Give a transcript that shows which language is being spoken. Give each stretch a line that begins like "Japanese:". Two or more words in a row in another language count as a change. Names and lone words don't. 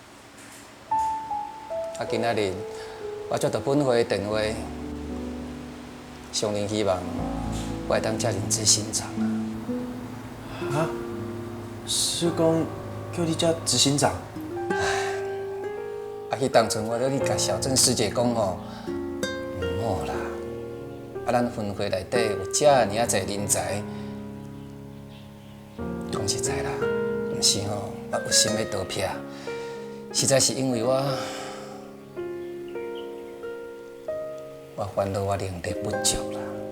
Min Nan Chinese: 今仔日我接到本会的电话，上林希望我会当接任执行长啊。师公叫你接执行长？去当初我咧去甲小郑师姐讲吼，唔好啦。咱分会内底有遮尔啊侪人才。讲实在啦，毋是吼，我有心要倒撇，实在是因为我烦恼我能力不足啦。